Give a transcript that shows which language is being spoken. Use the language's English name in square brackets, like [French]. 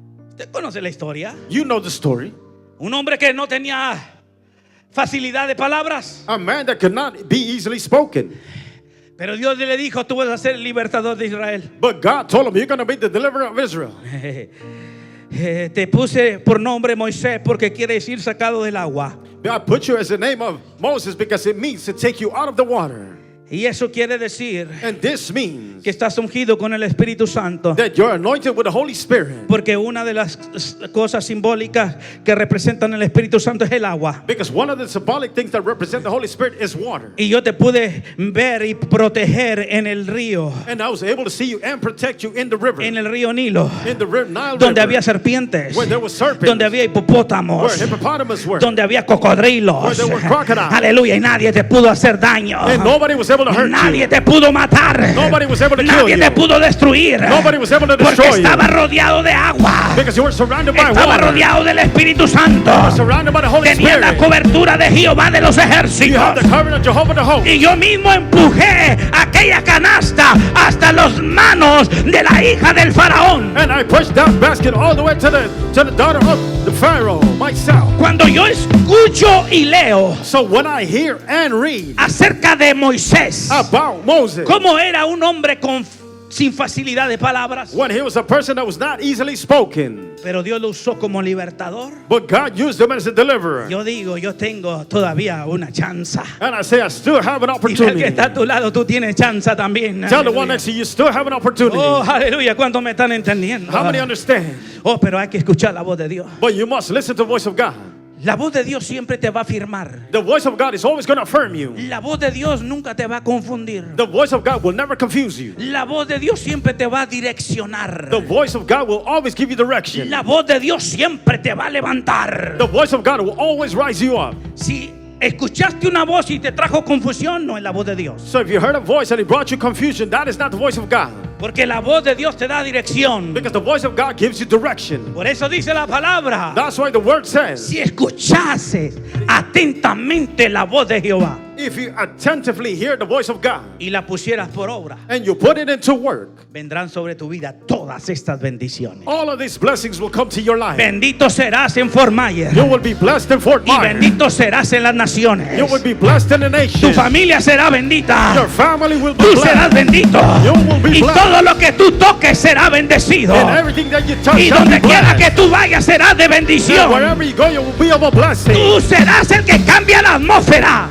[Spanish] ¿usted conoce la historia? [English] You know the story. [Spanish] Un hombre que no tenía facilidad de palabras, [English] A man that could not be easily spoken. [Spanish] pero Dios le dijo, tú vas a ser el libertador de Israel. [English] But God told him, you're going to be the deliverer of Israel. [Spanish] Te puse por nombre Moisés porque quiere decir sacado del agua. [English] God put you as the name of Moses because it means to take you out of the water. [Spanish] Y eso quiere decir [English] And this means [Spanish] que estás ungido con el Espíritu Santo. [English] that you're anointed with the Holy Spirit. [Spanish] Porque una de las cosas simbólicas que representan el Espíritu Santo es el agua. [English] Because one of the symbolic things that represent the Holy Spirit is water. [Spanish] Y yo te pude ver y proteger en el río, [English] And I was able to see you and protect you in the river. [Spanish] en el río Nilo, [English] In the Nile [Spanish] donde [English] River. [Spanish] había serpientes, [English] Where there were serpents. [Spanish] donde había [English] Where [Spanish] hipopótamos, [English] hippopotamus were. [Spanish] donde había cocodrilos. [English] Where there were crocodiles. [Spanish] Aleluya, y nadie te pudo hacer daño. [English] And nobody was able to hurt [Spanish] Nadie [English] you. [Spanish] te pudo matar. [English] Nobody was able to kill [Spanish] Nadie [English] you. [Spanish] te pudo destruir. [English] Nobody was able to [Spanish] Porque [English] destroy you. [Spanish] estaba rodeado de agua. [English] Because you were surrounded by [Spanish] Estaba [English] water. [Spanish] rodeado del Espíritu Santo. [English] You were surrounded by the Holy [Spanish] Tenía la [English] Spirit. [Spanish] cobertura de Jehová de los [English] You [Spanish] ejércitos. [English] have the covenant of Jehovah the host. [Spanish] Y yo mismo empujé aquella canasta hasta las manos de la hija del faraón. [English] And I pushed that basket all the way to the daughter of the Pharaoh, myself. [Spanish] Cuando yo escucho y leo [English] So when I hear and read [Spanish] acerca de Moisés, [English] about Moses, [Spanish] cómo era un hombre sin facilidad de palabras, [English] when he was a person that was not easily spoken, [Spanish] pero Dios lo usó como libertador. [English] but God used him as a deliverer. [Spanish] Yo digo, yo tengo todavía una chance. [English] And I say, I still have an [Spanish] Y el que [English] opportunity. [Spanish] está a tu lado, tú tienes chance también. [English] Tell the [Spanish] Aleluya. [English] one next to you, you still have an opportunity. [Spanish] Oh, aleluya, ¿cuántos me están entendiendo? [English] How many understand? [Spanish] Oh, pero hay que escuchar la voz de Dios. [English] But you must listen to the voice of God. [Spanish] La voz de Dios siempre te va a afirmar. [English] The voice of God is always going to affirm you. [Spanish] La voz de Dios nunca te va a confundir. [English] The voice of God will never confuse you. [Spanish] La voz de Dios siempre te va a direccionar. [English] The voice of God will always give you direction. [Spanish] La voz de Dios siempre te va a levantar. [English] The voice of God will always rise you up. [Spanish] Si escuchaste una voz y te trajo confusión, no es la voz de Dios. [English] So if you heard a voice and it brought you confusion, that is not the voice of God. [Spanish] Porque la voz de Dios te da dirección. [English] Because the voice of God gives you direction. [Spanish] Por eso dice la palabra: [English] That's why the word says, [Spanish] si escuchases atentamente la voz de Jehová. [English] if you attentively hear the voice of God [Spanish] y la pusieras por obra, [English] and you put it into work, [Spanish] vendrán sobre tu vida todas estas bendiciones. [English] all of these blessings will come to your life. [Spanish] Bendito serás en Fort Myers [English] You will be blessed in Fort [Spanish] y [English] Myers. [Spanish] bendito serás en las naciones. [English] You will be blessed in the nation. [Spanish] Tu familia será bendita. [English] Your family will be [Spanish] Tú serás [English] blessed. [Spanish] bendito. [English] You will be [Spanish] Y [English] blessed. [Spanish] todo lo que tú toques será bendecido. [English] And everything that you touch [Spanish] Y [English] shall be [Spanish] donde quiera que [English] blessed. [Spanish] tú vayas serás de [English] And [Spanish] bendición. [English] wherever you go, you will be of a blessing. [Spanish] Tú serás el que cambia la atmósfera.